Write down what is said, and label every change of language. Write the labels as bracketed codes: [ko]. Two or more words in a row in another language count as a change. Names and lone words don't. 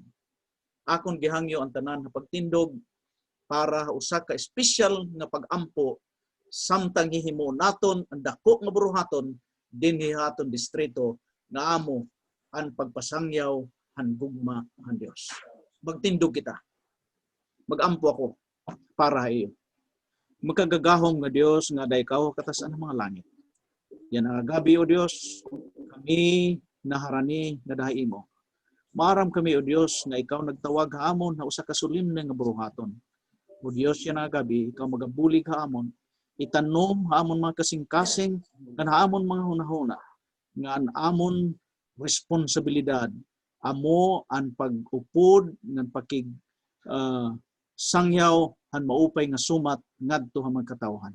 [war] Akon gihangyo ang tanan nga pagtindog para usa ka espesyal nga pag-ampo samtang hihimo naton ang dako nga buruhaton dinhi haton distrito nga amo ang pagpasangyaw han gugma han Dios. Magtindog kita. Mag-ampo ako para iyo. Magkagagahom nga Dios nga daykaw katasan ng mga langit. Yan ang gabi o Dios, kami naharani nga dahi mo. Maram kami o Dios nga ikaw nagtawag haamon na usa ka sulimne nga buruhaton. O Dios yan ang gabi, ikaw magabulig haamon, itanom haamon mga kasing-kasing, nga haamon mga hunahuna, nga an amon responsibilidad, amo ang pag-upod, nga pakig sangyaw, han maupay nga sumat ngadto ha magkatawhan.